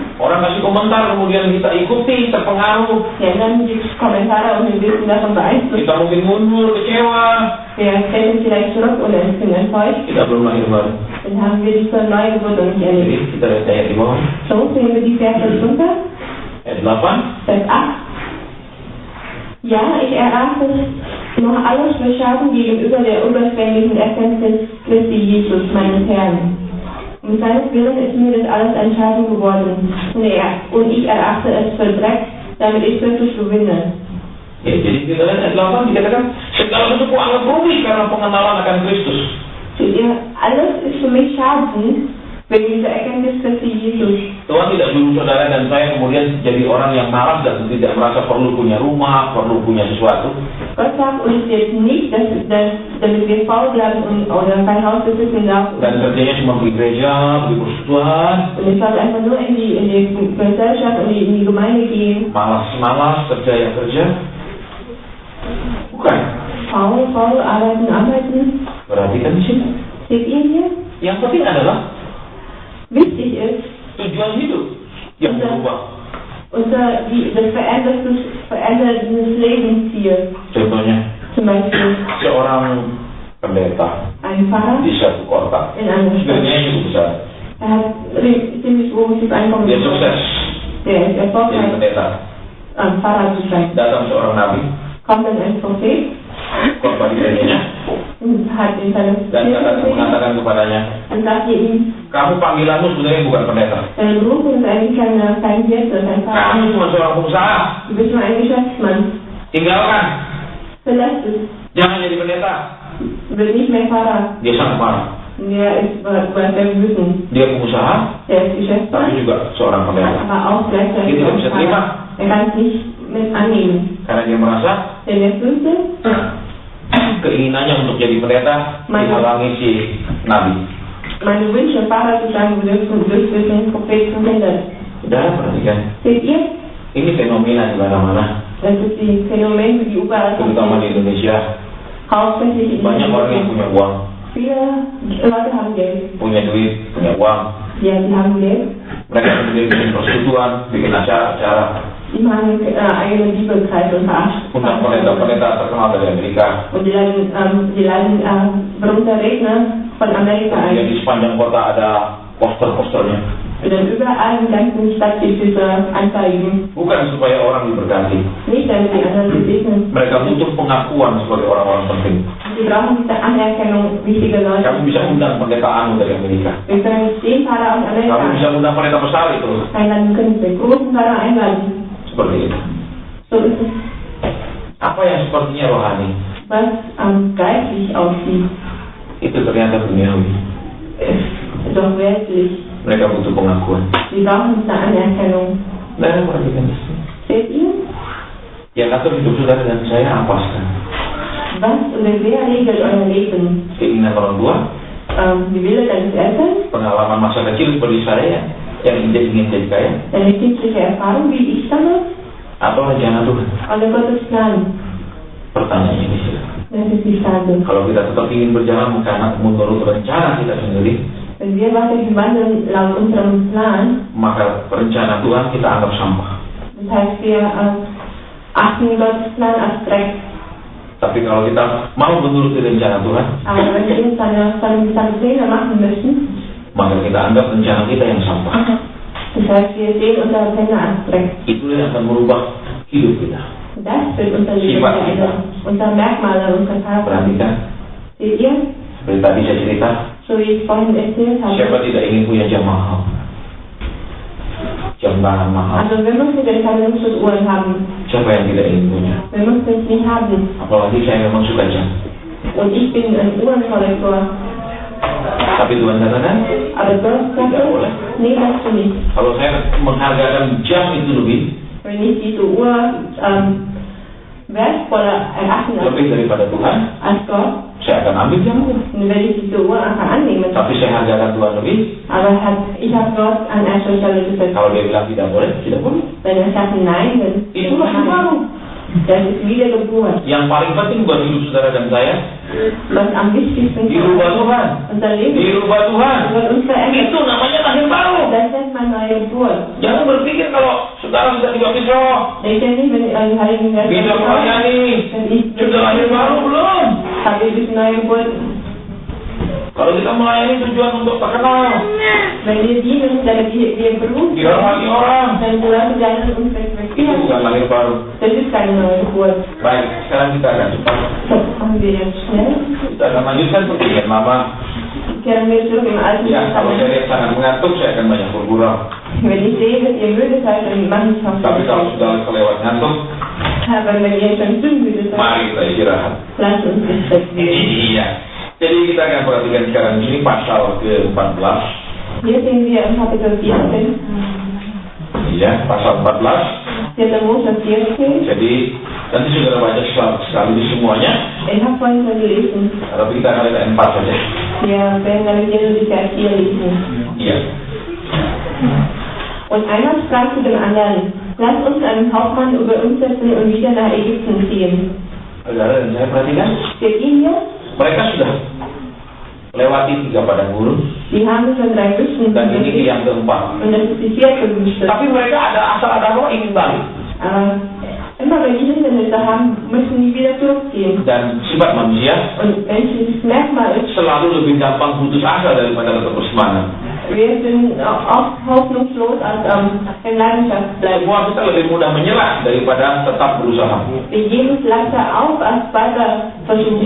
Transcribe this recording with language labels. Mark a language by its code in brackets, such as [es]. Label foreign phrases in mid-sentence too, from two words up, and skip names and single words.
[id] orang kasih komentar kemudian kita ikuti, terpengaruh, [de] ja, dann die Kommentare und wir wissen davon beeinflusst. [id] kita mungkin mundur, kecewa, [de] Wir treten vielleicht zurück oder sind enttäuscht, [id] kita belum lahir baru. [de] dann haben wir diese neue Geburt noch nicht [id] Jadi [de] erlebt. [id] kita lihat ayat di bawah, [de] So sehen wir die Verse drunter, [id] ayat 8. [de] Vers 8. Ja, ich erachte noch alles für Schaden gegenüber der überschwänglichen Erkenntnis Christi Jesus, meines Herrn. Um seines Willen ist mir das alles ein Schaden geworden. Und ich erachte es für Dreck, damit ich Christus gewinne. [id] Ya, jadi kita lihat ayat 8 dikatakan segala sesuatu anggap rugi karena pengenalan akan Kristus. [de] Seht ihr, alles ist für mich Schaden wegen dieser Erkenntnis Christi Jesus. [id] Tuhan tidak suruh saudara dan saya kemudian jadi orang yang malas dan tidak merasa perlu punya rumah, perlu punya sesuatu. [de] Gott sagt uns jetzt nicht, damit wir faul bleiben oder kein Haus besitzen darf. [id] Dan kerjanya cuma di gereja, di persekutuan, [de] Und ich soll einfach nur in die Gesellschaft und in die Gemeinde gehen. [id] malas-malas kerja ya kerja. Bukan. [de] Faul, arbeiten. [id] Perhatikan di sini. [de] Seht ihr hier? [id] Yang penting adalah [de] Wichtig ist, [id] tujuan hidup yang berubah. [de] das verändertes Lebensziel. [id] Contohnya, [de] Zum Beispiel [id] seorang pendeta [de] ein Pfarrer [id] di satu kota, [de] in einer Stadt. [id] gerejanya cukup besar, [de] Er hat ziemlich großes Einkommen. [id] dia sukses [de] Der ist [id] jadi [de] erfolgreich, [id] pendeta. [de] Pfarrer zu sein. [id] Datang seorang nabi, [de] Kommt dann ein Prophet [id] khotbah di gerejanya, [de] und hat in seinem [id] dan mengatakan kepadanya, [de] und sagte ihm, [id] kamu panggilanmu sebenarnya bukan pendeta. [de] dein Beruf ist eigentlich kein Hirte, kein Pfarrer. [id] Kamu cuma seorang pengusaha. [de] Du bist nur ein Geschäftsmann. [id] Tinggalkan, [de] Verlässt es. [id] jangan jadi pendeta. [de] Wird nicht mehr Pfarrer. [id] Dia sangat marah. [de] Der ist sehr wütend. [id] Dia pengusaha, [de] Der ist Geschäftsmann, [id] tapi juga seorang pendeta. [de] aber auch gleichzeitig [id] Dia tidak bisa terima [de] Er kann es nicht mit annehmen. [id] karena dia merasa [de] Denn er fühlte, [id] keinginannya untuk jadi pendeta menghalangi si nabi. [de] meine Wünsche, Pfarrer zu sein, dürfen durch den Propheten verhindert. [id] Saudara perhatikan, [de] Seht ihr? [id] ini fenomena di mana-mana, [de] Das ist die Phänomen, die überall [id] terutama di [de] passieren. [id] Indonesia. [de] Hauptsächlich in [id] Banyak orang yang punya uang, [de] Viele Leute haben Geld. [id] punya duit, punya uang. [de] Ja, sie haben Geld. [id] Mereka sendiri bikin persekutuan, bikin acara-acara, [de] Die machen eigene Bibelkreise und [id] undang pendeta-pendeta terkenal dari Amerika. [de] Und die laden berühmte Redner von Amerika [id] Kemudian [de] ein. [id] di sepanjang kota ada poster-posternya. [de] Und dann überall in der ganzen Stadt gibt es diese Anzeigen. [id] Bukan supaya orang diberkati. [de] Nicht, damit die anderen gesegnet. [id] Mereka butuh pengakuan sebagai orang-orang penting. [de] Sie brauchen diese Anerkennung wichtiger Leute. [id] Kamu bisa undang pendeta Anu dari Amerika. [de] Wir können den Pfarrer aus [id] Kamu Amerika bisa undang pendeta besar itu. [de] einladen, können den großen Pfarrer einladen. [id] Seperti itu. [de] So ist es, [id] Apa yang sepertinya rohani, [de] was geistlich aussieht, [id] itu ternyata duniawi. [de] ist doch weltlich. [id] Mereka butuh pengakuan. [de] Sie brauchen diese Anerkennung. [id] Dan perhatikan di sini. [de] Seht ihr? [id] Yang atur hidup saudara dan saya apa sekarang? [de] Was oder wer regelt euer Leben? [id] Keinginan orang tua, [de] Die Wille deines Eltern? [id] pengalaman masa kecil seperti saya yang ingin jadi kaya, [de] Deine kindliche Erfahrung, wie ich damals? [id] atau rencana Tuhan? [de] Oder Gottes Plan? [id] Pertanyaannya ini sih. [de] Das ist die Frage. [id] Kalau kita tetap ingin berjalan karena menurut rencana kita sendiri, [de] Wenn wir weiterhin wandeln laut unserem Plan, [id] maka rencana Tuhan kita anggap sampah. [de] das heißt, wir achten Gottes Plan als Dreck. [id] Tapi kalau kita mau menuruti rencana Tuhan, [de] Aber wenn wir uns seine Pläne machen müssen, [id] maka kita anggap rencana kita yang sampah. [de] das heißt, wir sehen unsere Pläne als Dreck. [id] Itulah yang akan merubah hidup kita. [de] Das wird unser Leben [id] Sifat kita. [de] verändern. Unser Merkmal und unser Charakter. [id] Perhatikan, [de] Seht ihr? [id] seperti tadi saya cerita, [de] So wie ich vorhin erzählt habe. [id] siapa tidak ingin punya jam mahal? Jam tangan mahal. [de] Also wir müssen den Verlustsuhren haben. [id] Siapa yang tidak ingin punya? [de] Wir müssen es nicht haben. [id] Apalagi saya memang suka jam. [de] Und ich bin ein Uhrenkollektor. [id] Tapi Tuhan katakan, [de] Aber Gott sagt, [id] Tidak boleh. [de] nee, das du nicht. [id] kalau saya menghargakan jam itu lebih [de] Wenn ich diese Uhr wertvoller erachten [id] lebih daripada Tuhan, [de] als Gott, [id] saya akan ambil jamku. [de] dann werde ich diese Uhr einfach annehmen. [id] Tapi saya hargakan Tuhan lebih. [de] Aber ich habe Gott an erster Stelle gesetzt. [id] Kalau dia bilang tidak boleh, tidak boleh. [de] Wenn er sagt nein, dann [id] Itulah yang baru. [de] Das ist Wiedergeburt. [id] Yang paling penting buat hidup saudara dan saya, [de] Was am wichtigsten für [id] dirubah Tuhan. [de] unser Leben [id] Dirubah Tuhan. [de] wird uns verändert. [id] Itu namanya lahir baru. [de] Das nennt man neue Geburt. [id] Jangan berpikir kalau saudara sudah dibaptis roh, [de] Denkt ihr nicht, wenn ihr einen Heiligen Geist [id] bisa melayani, [de] wenn ich [id] sudah lahir baru belum? [de] habe ich diese neue Geburt. [id] Kalau kita melayani tujuan untuk terkenal, [de] Wenn wir dienen, damit wir berufen, [id] dihormati orang, [de] dann Leute werden uns [id] itu [de] respektieren. [id] bukan lahir baru. [de] Das ist keine neue Geburt. [id] Baik, sekarang kita akan cepat. [de] So, machen wir jetzt schnell. [id] Kita akan lanjutkan perjanjian lama. [de] Kehren wir zurück im Alten [id] Ya, kalau saya [de] Testament. [id] lihat sangat mengantuk, saya akan banyak bergurau. [de] Wenn ich sehe, dass ihr müde seid, dann mache ich auch [id] Tapi kalau sudah kelewat ngantuk, [de] Aber wenn ihr schon zu müde seid, [id] mari kita istirahat. [de] lasst uns nicht respektieren. [id] Iya. Jadi kita akan perhatikan sekarang di sini pasal ke-14. [de] Hier sehen wir im Kapitel 14, [id] Iya, pasal 14. [de] 4. Mose 14. [id] Jadi nanti saudara baca sekali semuanya, [de] Ich habe vorhin schon gelesen. [id] tapi kita akan lihat 4 saja. [de] Wir werden dann hier nur die Vers 4 lesen. [id] Iya. [de] Und einer sprach zu dem anderen, lasst uns einen Hauptmann über uns setzen und wieder nach Ägypten ziehen. [id] Saudara dan saya perhatikan, [de] Seht ihr hier? [id] mereka sudah lewati 3 padang gurun [de] Die haben schon 3 Wüsten [id] dan ini yang keempat. [de] und das ist die 4. Wüste. [id] Tapi mereka ada roh ingin balik. [de] Aber immer wenn die Hindernisse haben, müssen die wieder zurückgehen. [id] Dan sifat manusia [de] Und menschliches Merkmal ist, [id] selalu lebih gampang putus asa daripada tetap bersemangat. [de] wir sind oft hoffnungslos als in Leidenschaft bleiben. [id] Semua kita lebih mudah menyerah daripada tetap berusaha. [de] Wir geben es leichter auf, als weiter versuchen.